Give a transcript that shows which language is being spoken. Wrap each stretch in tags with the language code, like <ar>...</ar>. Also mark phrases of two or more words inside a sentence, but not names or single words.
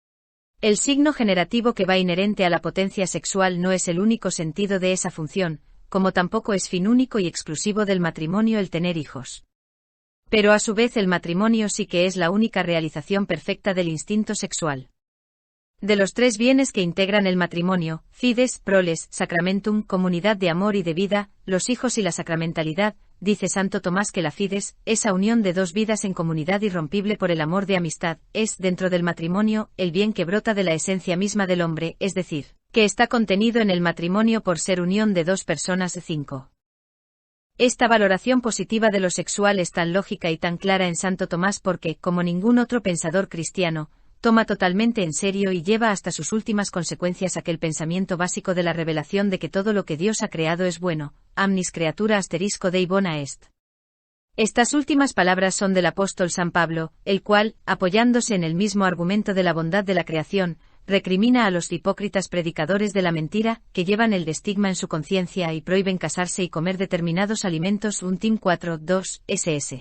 <es>El signo generativo que va inherente a la potencia sexual no es el único sentido de esa función, como tampoco es fin único y exclusivo del matrimonio el tener hijos. Pero a su vez el matrimonio sí que es la única realización perfecta del instinto sexual. De los tres bienes que integran el matrimonio,</es> <la>fides, proles, sacramentum,</la> <es>comunidad de amor y de vida, los hijos y la sacramentalidad, dice Santo Tomás que la fides, esa unión de dos vidas en comunidad irrompible por el amor de amistad, es, dentro del matrimonio, el bien que brota de la esencia misma del hombre, es decir, que está contenido en el matrimonio por ser unión de dos personas. 5. Esta valoración positiva de lo sexual es tan lógica y tan clara en Santo Tomás porque, como ningún otro pensador cristiano, toma totalmente en serio y lleva hasta sus últimas consecuencias aquel pensamiento básico de la revelación de que todo lo que Dios ha creado es bueno,</es> <la>amnis creatura * Dei bona est.</la> <es>Estas últimas palabras son del apóstol San Pablo, el cual, apoyándose en el mismo argumento de la bondad de la creación, recrimina a los hipócritas predicadores de la mentira, que llevan el estigma en su conciencia y prohíben casarse y comer determinados alimentos. 1 Tim 4:2, ss.</es>